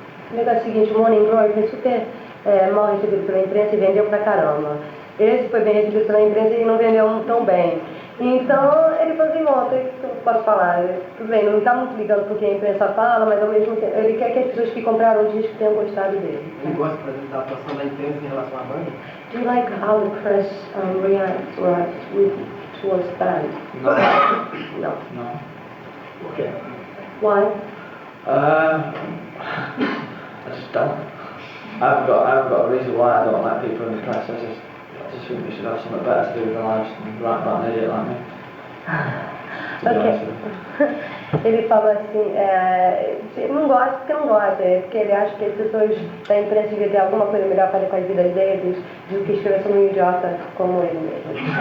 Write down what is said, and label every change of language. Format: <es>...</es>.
<pt>O negócio é o seguinte, o Morning Glory foi super mal recebido pela imprensa e vendeu pra caramba. Esse foi bem recebido pela imprensa e não vendeu tão bem. Então ele falou assim, bom, o que eu posso falar? Tudo bem, não está muito ligando porque a imprensa fala, mas ao mesmo tempo ele quer que as pessoas que compraram o disco tenham gostado dele. Ele gosta, por exemplo, da atuação da imprensa em relação à banda?</pt> <en>Do you like how the press reacts towards the band? No. No.</en> <pt>Por quê?</pt> <en>Why? I just don't. I haven't got a reason why I don't like people in the press. I just think we should have something better to do with our lives than write about an idiot like me. Ok.</en> <pt>Ele falou assim, ele não gosta porque não gosta, porque ele acha que as pessoas da imprensa deviam ter alguma coisa melhor a fazer com as vidas deles do que escrever sobre um idiota como ele mesmo.</pt>